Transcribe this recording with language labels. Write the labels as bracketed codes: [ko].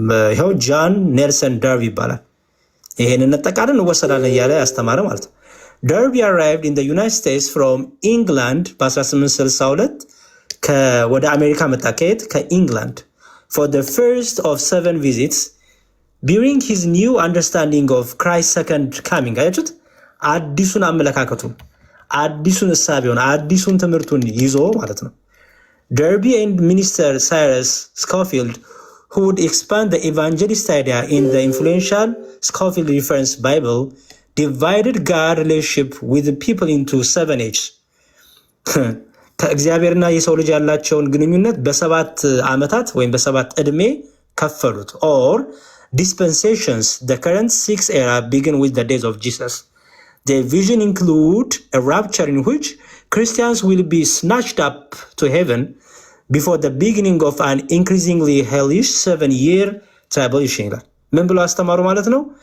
[am] ይኸው ጆን ኔልሰን ደርቢ ይባላል። ይሄንን እንጠቃለን እንወሰዳለን እያለ ያስተማረ ማለት ነው። ደርቢ [en] arrived in the United States from England [am] በ1862 ወደ አሜሪካ መጣ። ከየት? [en] ከኢንግላንድ for the first of 7 visits during his new understanding of Christ's second coming. [am] አያችሁት? አዲሱን አመለካከቱን፣ አዲሱን እሳቤውን፣ አዲሱን ትምህርቱን ይዞ ማለት ነው። [en] Darby and Minister Cyrus Scofield, who would expand the evangelist idea in the influential Scofield Reference Bible, divided God relationship with the people into 7 H's. [am] ከእግዚአብሔርና የሰው ልጅ ያላቸውን ግንኙነት በ7 ዓመታት ወይም በ7 ዕድሜ ከፈሉት። [en] or dispensations. The current 6th era begin with the days of Jesus. The vision include a rapture in which Christians will be snatched up to heaven before the beginning of an increasingly hellish 7-year tribulation [am] ይላል። ምን ብሎ አስተማሩ ማለት ነው?